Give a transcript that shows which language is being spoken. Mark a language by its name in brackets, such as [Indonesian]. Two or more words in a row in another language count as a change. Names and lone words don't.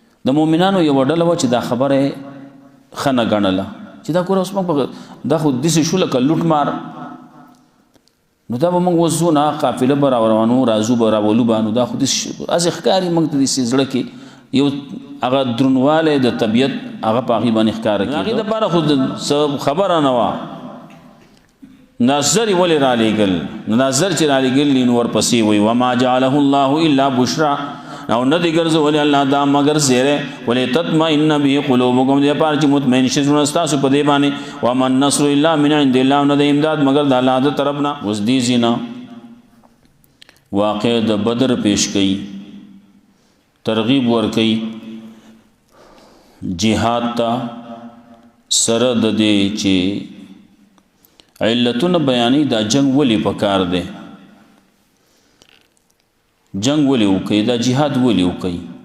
[Pashto] د مؤمنانو یو ډله و چې دا خبره خنه ګڼله چې دا ګوره اوس موږ دا خو داسې شو لکه لوټ مار نو دا به موږ اوس ځو نه قافله به راروانو راځو به راولو به نو دا خو داسې ښکاري موږ ته داسې زړه کې یو هغه درنوالی د طبیعت هغه په هغې باندې ښکاره کېده هغې دپاره خو خبره نه وه نظر ولې رالیږل نو نظر چې رالیږل نو ورپسې وایي [Arabic] وما جعله الله الا بشرا [Pashto] او نه دی ګرځولی الله دا مگر زیری [Arabic] ولتطمئن به قلوبکم [Pashto] دې لپاره چې مطمئن شي زړونه ستاسو په دې باندې [Arabic] وما النصر الا من عند الله [Pashto] نه د امداد مگر د الله د طرف نه اوس دې ځینه واقع د بدر پیش کوي ترغیب ورکوي جهاد ته سره د دې چې علتونه بیانې دا جنگ ولې پکار دی جنگ ولې وکړي دا جهاد ولې وکړي